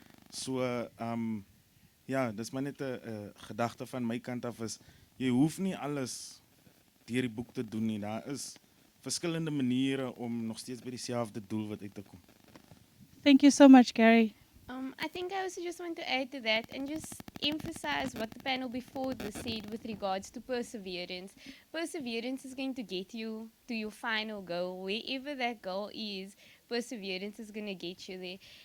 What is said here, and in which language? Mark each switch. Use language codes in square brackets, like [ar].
[af] So ja, dis maar net 'n gedagte van my kant af is jy hoef nie alles deur die boek te doen nie. Daar is verskillende maniere om nog steeds by dieselfde doel wat uit te kom. [en] Thank you so much, Gary. I think I also just want to add to that and just emphasize what the panel before this said with regards to perseverance. Perseverance is going to get you to your final goal. Wherever that goal is, perseverance is going to get you there.